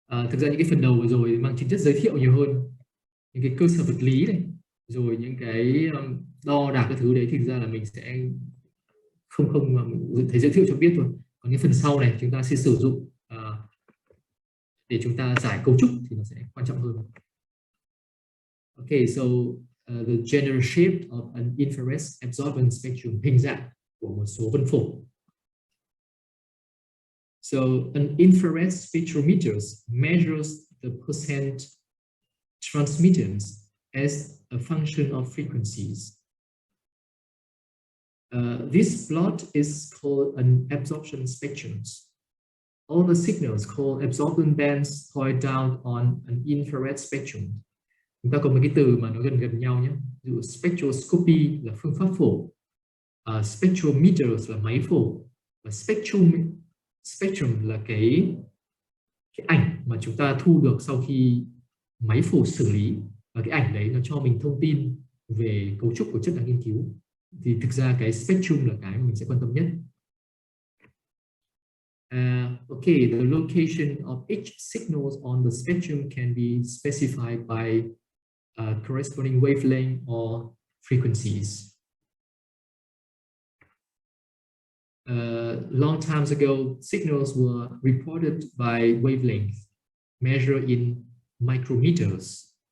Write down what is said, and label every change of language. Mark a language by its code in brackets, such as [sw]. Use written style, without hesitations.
[vi] Thực ra những cái phần đầu vừa rồi mang tính chất giới thiệu nhiều hơn, những cái cơ sở vật lý này, rồi những cái đo đạc các thứ đấy thì thực ra là mình sẽ không thấy giới thiệu cho biết thôi. Còn những phần sau này chúng ta sẽ sử dụng để chúng ta giải cấu trúc thì nó sẽ quan trọng hơn. [en] Okay, so the general shape of an infrared absorbance spectrum, [vi] hình dạng của một số vân phổ. [en] So an infrared spectrometer measures the percent transmittance as a function of frequencies. This plot is called an absorption spectrum. All the signals called absorption bands point down on an infrared spectrum. [vi] Chúng ta có một cái từ mà nó gần nhau nhé. Ví dụ spectroscopy là phương pháp phổ, spectrometers là máy phổ, và spectrum là cái ảnh mà chúng ta thu được sau khi máy phổ xử lý, và cái ảnh đấy nó cho mình thông tin về cấu trúc của chất đang nghiên cứu. Thì thực ra cái spectrum là cái mà mình sẽ quan tâm nhất. [en] Okay, the location of each signals on the spectrum can be specified by corresponding wavelength or frequencies. Long times ago, signals were reported by wavelength, measured in micrometers.